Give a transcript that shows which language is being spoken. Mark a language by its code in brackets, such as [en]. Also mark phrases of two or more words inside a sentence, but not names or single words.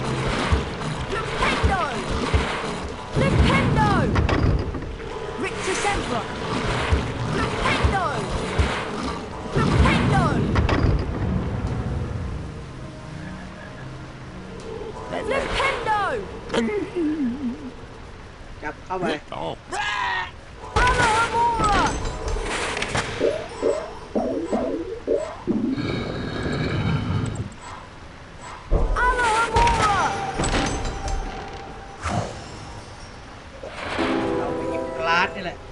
[en] Flipendo! Flipendo! Rictus Emperor! Flipendo! Flipendo! Flipendo! [th] จับเข้าไป [en] Brother Hamura! Hamura! [th] เราไปหยิบกลาสนี่แหละ